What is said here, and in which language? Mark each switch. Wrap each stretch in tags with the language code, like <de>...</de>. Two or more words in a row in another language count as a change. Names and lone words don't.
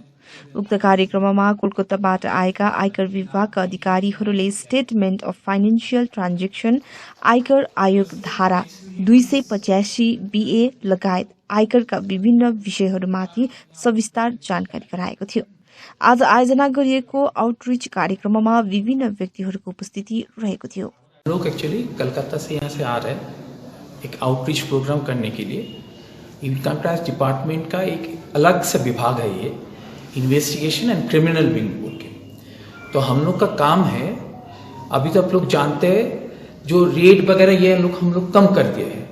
<ne>उक्त कार्यक्रममा कोलकाताबाट आएका आयकर विभागका अधिकारीहरूले</ne> <en>Statement of Financial Transaction,</en> <ne>आयकर आयोग धारा 285 BA लगायत आयकरका विभिन्न विषयहरूमाथि सविस्तार जानकारी गराएको थियो। आज आयोजना गरिएको आउटरिच कार्यक्रममा विभिन्न व्यक्तिहरूको उपस्थिति रहेको थियो।</ne> <hi>लोग एक्चुअली कलकत्ता से यहाँ से आ रहे हैं एक</hi> <en>outreach program</en> <hi>करने के लिए।</hi> <en>income tax department</en> <hi>का एक अलग सा विभाग है ये,</hi> <en>investigation and criminal wing</en> <hi>बोल के। तो हम लोग का काम है, अभी तो आप लोग जानते हैं जो रेट वगैरह ये हम लोग कम कर दिए हैं।</hi>